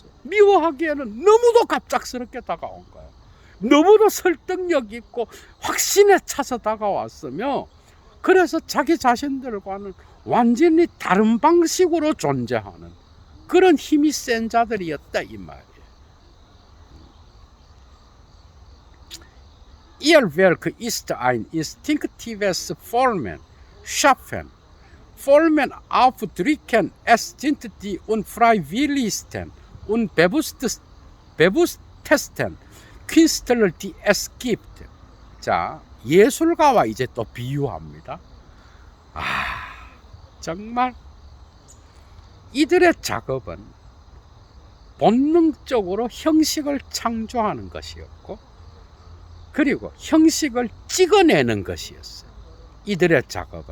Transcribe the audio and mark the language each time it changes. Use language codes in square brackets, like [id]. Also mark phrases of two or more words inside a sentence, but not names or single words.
[ko] 미워하기에는 너무도 갑작스럽게 다가온 거야. 너무도 설득력 있고 확신에 차서 다가왔으며, 그래서 자기 자신들과는 완전히 다른 방식으로 존재하는 그런 힘이 센 자들이었다, 이 말이에요. [de] Ihr Werk ist ein instinktives Formen, Schaffen, Formen aufdrücken, es sind die unfreiwilligsten und bewusstesten Künstler, die es gibt. [ko] 자, 예술가와 이제 또 비유합니다. 정말 이들의 작업은 본능적으로 형식을 창조하는 것이었고, 그리고 형식을 찍어내는 것이었어요, 이들의 작업은.